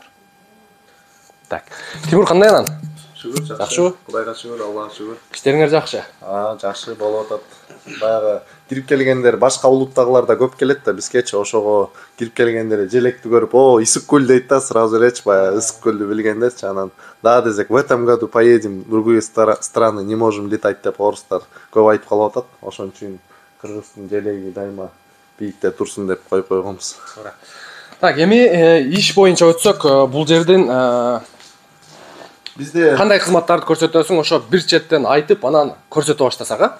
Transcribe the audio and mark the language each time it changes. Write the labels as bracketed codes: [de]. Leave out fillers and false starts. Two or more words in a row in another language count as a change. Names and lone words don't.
[ky] Так. Тимур, кандай анан? Шүгүр, жакшыбы? Кудайга шүгүр, Аллага шүгүр. Иштериңер жакшы? Жакшы болуп атат. Баягы кирип келгендер башка улуттагылар да көп келет да, бизгечи ошого кирип келгендер желекти көрүп, "О, Исык көл" дейт да, сразу элечи баягы Ысык көлдү билгендерчи, анан да десек, [ru] "В этом году поедем в другие страны, не можем летать" [ky] деп орустар көп айтып калып атат. Ошон үчүн кыргыздын желеги дайыма биикте турсун деп коюп койгонбуз. Так, эми иш боюнча өтсөк, бул жерден бизде кандай кызматтарды көрсөтөсүң, ошо бир четтен айтып, анан көрсөтө баштасак, а?